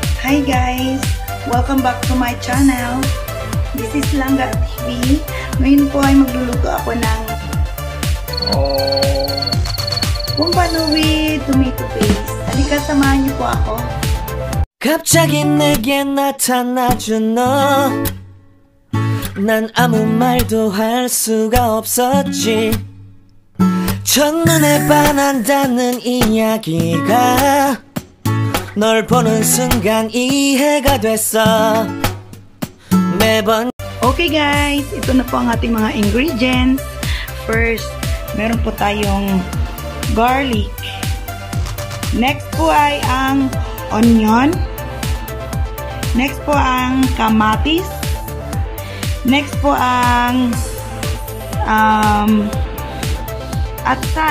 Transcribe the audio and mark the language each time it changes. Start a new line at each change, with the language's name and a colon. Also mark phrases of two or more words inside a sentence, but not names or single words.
English: Hi guys! Welcome back to my channel. This is Langga TV.
Filipino: Ngayon po ay magluluto ako ng pompano
English: with tomato paste.
Filipino: Halika, samahan niyo po ako.
Korean: 갑자기 내게 나타나준 너, 난 아무 말도 할 수가 없었지. 첫눈에 반한다는 이야기가 널 보는 순간 이해가 됐어. 매번.
English: Okay guys,
Filipino: ito na po ang ating mga ingredients. First, meron po tayong garlic. Next po ay ang onion. Next po ang kamatis. Next po ang atsal.